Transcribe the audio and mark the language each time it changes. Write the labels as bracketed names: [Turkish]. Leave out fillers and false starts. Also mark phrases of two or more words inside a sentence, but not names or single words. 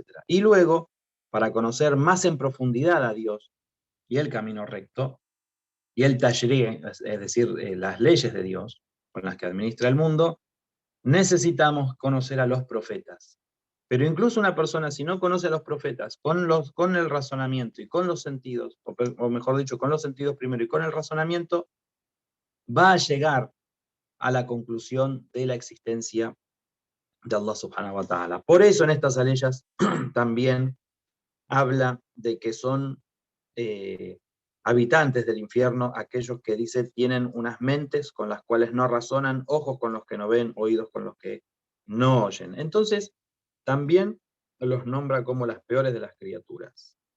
[Spanish] Y luego, para conocer más en profundidad a Dios y el camino recto, y el tashri', es decir, las leyes de Dios con las que administra el mundo, necesitamos conocer a los profetas. Pero incluso una persona, si no conoce a los profetas, con el razonamiento y con los sentidos, o mejor dicho, con los sentidos primero y con el razonamiento, va a llegar a la conclusión de la existencia de [Arabic] الله سبحانه وتعالى. [Spanish] Por eso en estas aleyas también habla de que son habitantes del infierno aquellos que dice tienen unas mentes con las cuales no razonan, ojos con los que no ven, oídos con los que no oyen. Entonces, también los nombra como las peores de las criaturas.